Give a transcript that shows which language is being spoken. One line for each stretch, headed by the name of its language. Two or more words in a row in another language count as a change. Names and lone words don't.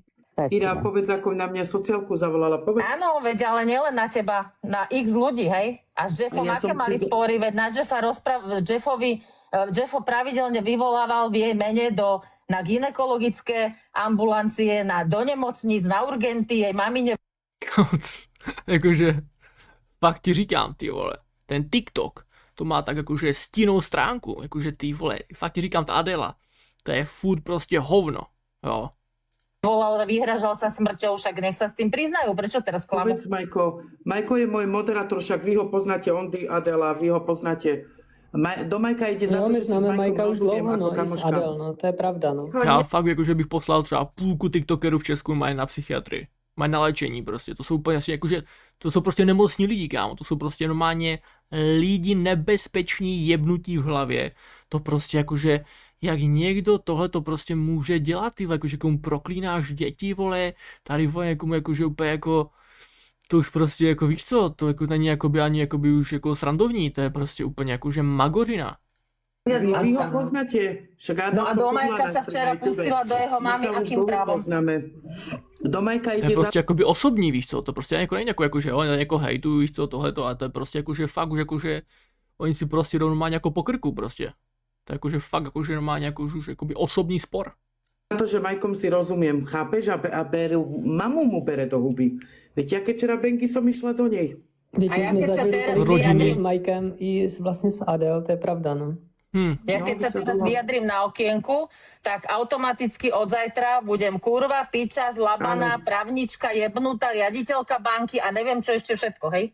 Slovak: Ira, povedz, ako na mňa sociálku zavolala, povedz. Áno, veď, ale nielen na teba, na x ľudí, hej? A s Jeffom, aké mali spory, veď na Jeffa Jeffo pravidelne vyvolával v jej mene na gynekologické ambulancie, do nemocníc, na urgenty, jej mamine.
Czech: Jakože, fakt ti říkám, ty vole, ten TikTok, to má tak jakože stinnou stránku, jakože ty vole, fakt ti říkám, ta Adela, to je furt prostě hovno, jo.
Slovak: Volal, vyhražal sa smrťou, však nech sa s tým priznajú. Prečo teraz klamú? Povedz, Majko je môj moderátor, však vy ho poznáte, Adela, vy ho poznáte. Do Majka ide za to, že si s Majkom rozumiem ako kamoška. Adel, no, to je pravda, no.
Czech: Já fakt jakože bych poslal třeba půlku tiktokerů v Česku mají na psychiatrii. Mají na léčení prostě, to jsou úplně asi jakože, to jsou prostě nemocní lidi, kámo, to jsou prostě normálně lidi nebezpeční jebnutí v hlavě. To prostě jakože, jak někdo tohle to prostě může dělat, ty jakože komu proklínáš děti, vole, tady vole, někomu jakože úplně jako, to už prostě jako víš co, to jako není jakoby ani jakoby už jako srandovní, to je prostě úplně jakože magořina.
Slovak: Vy ho poznáte. No a do Majka sa včera pustila do jeho mamy, akým právom? Do Majka ide to
Czech: je prostě jakoby osobní, víš co, to prostě jako není jakože oni jako hejtují, víš co, tohleto, ale to je prostě jakože fakt už jakože, oni si prostě jdou normálně jako po krku prostě.
Slovak: To je akože fakt, akože normálne akože, už akoby osobný spor. Na to, že Majkom si rozumiem, chápeš? A mamu mu bere do huby. Veď ja keď včera Benky som išla do nej.
Czech: Teď
Slovak: A ja
Czech: jsme
Slovak: keď sa
Czech: zažili
Slovak: teraz
Czech: tolik
Slovak: vyjadrím-
Czech: s Majkem i vlastně s Adel, to je pravda, no.
Slovak: Ja keď sa teraz vyjadrím na okienku, tak automaticky od zajtra budem kurva, piča, zlabaná, právnička, jebnutá, riaditeľka banky a neviem čo ešte všetko, hej?